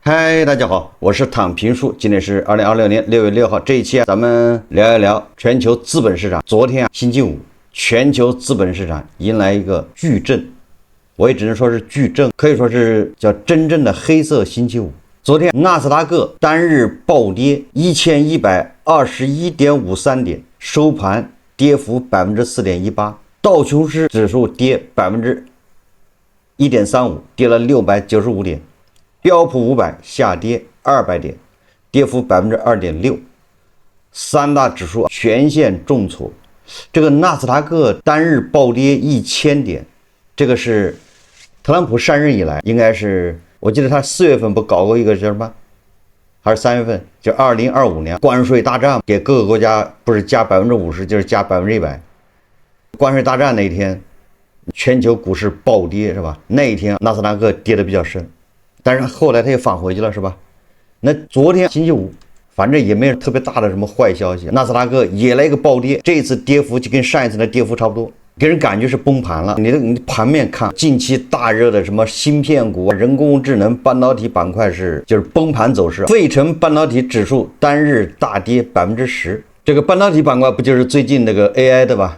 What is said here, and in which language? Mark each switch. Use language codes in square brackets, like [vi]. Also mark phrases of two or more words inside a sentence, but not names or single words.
[zh] 嗨，大家好，我是躺平叔，今天是2026年6月6号。这一期咱们聊一聊全球資本市場。昨天星期五，全球資本市場迎來一個巨震，我也只能說是巨震，可以說是叫真正的黑色星期五。昨天納斯達克單日暴跌1121.53點，收盤跌幅4.18%，道瓊斯指數跌1.35%，跌了695點。標普500下跌200點，跌幅2.6%，三大指數全線重挫。這個納斯達克單日暴跌1000點，這個是特朗普上任以來，應該是我記得他4月份不搞過一個叫什麼，還是3月份，就2025年關稅大戰，給各個國家不是加50%，就是加100%。關稅大戰那一天，全球股市暴跌是吧？那一天納斯達克跌得比較深。但是後來他也返回去了，是吧？那昨天星期五，反正也沒有特別大的什麼壞消息，納斯達克也來一個暴跌，這一次跌幅就跟上一次的跌幅差不多，給人感覺是崩盤了。你盤面看，近期大熱的什麼芯片股、人工智能、半導體板塊就是崩盤走勢。費城半導體指數單日大跌10%，這個半導體板塊不就是最近那個 AI 的吧？